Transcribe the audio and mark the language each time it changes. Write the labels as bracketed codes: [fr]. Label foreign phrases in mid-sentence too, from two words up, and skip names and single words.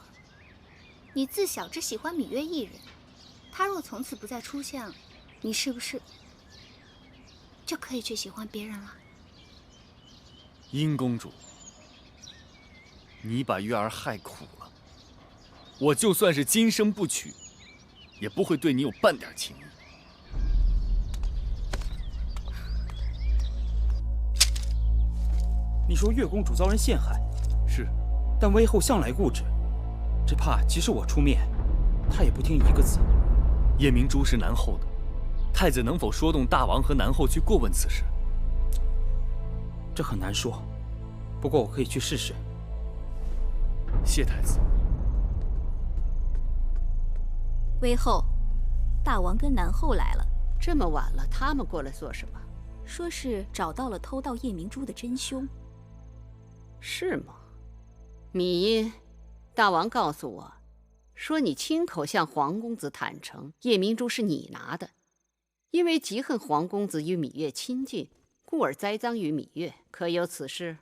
[zh] 你自小只喜歡芈月一人，她若從此不再出現，你是不是就可以去喜歡別人了？殷公主，你把月兒害苦了，我就算是今生不娶，也不會對你有半點情意。你說月公主遭人陷害，是，但微後向來固執。只怕即使我出面，他也不聽一個字。夜明珠是南後的，太子能否說動大王和南後去過問此事？這很難說，不過我可以去試試。謝太子。微後，大王跟南後來了。這麼晚了，他們過來做什麼？說是找到了偷盜夜明珠的真兇。是嗎？芈音。大王告訴我，說你親口向皇公子坦誠，夜明珠是你拿的，因為嫉恨皇公子與芈月親近，故而栽臧於芈月，可有此事？